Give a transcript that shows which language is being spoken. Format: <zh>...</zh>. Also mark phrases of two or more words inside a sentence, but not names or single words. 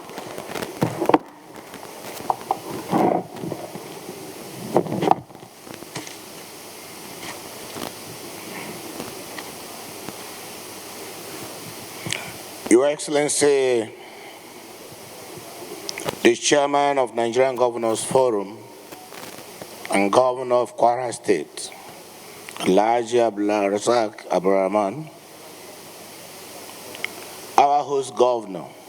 <en>Your Excellency, the Chairman of Nigerian Governors Forum and Governor of Kwara State, Alhaji Abdulrazak Abdurrahman, our host governor,</en>